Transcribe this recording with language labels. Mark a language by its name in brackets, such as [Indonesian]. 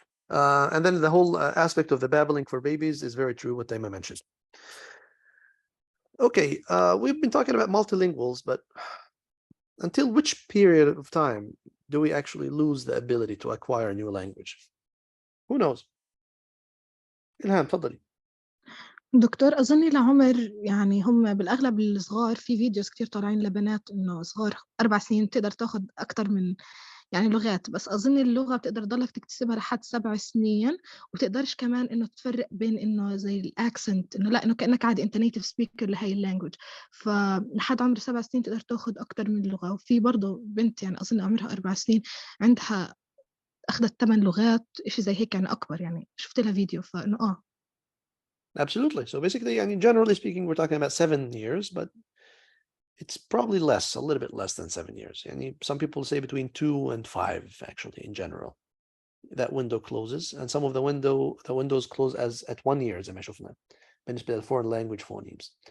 [English] And then the whole aspect of the babbling for babies is very true, what Taima mentioned. Okay, we've been talking about multilinguals, but until which period of time do we actually lose the ability to acquire a new language? Who knows? [Arabic] إلهام تفضلي. دكتور أظني لعمر يعني هم بالأغلب الصغار في فيديوز كتير طالعين لبنات إنه صغار 4 سنين تقدر تاخد أكتر من يعني لغات، بس أظن اللغة بتقدر تضلك تكتسبها لحد 7 سنين وبتقدرش كمان إنه تفرق بين إنه زي الأكسنت إنه لا إنه كأنك عادي أنت نيتيف سبيكر لهي اللانجوج، فلحد عمر 7 سنين تقدر تاخد أكتر من لغة. وفي برضه بنت يعني أظن عمرها 4 سنين عندها أخذت 8 لغات إشي زي هيك يعني أكبر، يعني شفت لها فيديو فإنه [English] Absolutely. So basically, I mean, generally speaking, we're talking about 7 years, but it's probably less, a little bit less than 7 years. And some people say between 2 and 5, actually, in general. That window closes, and some of the windows close as at 1 year [Arabic] زي ما شفنا بالنسبة [English] للforeign language phonemes.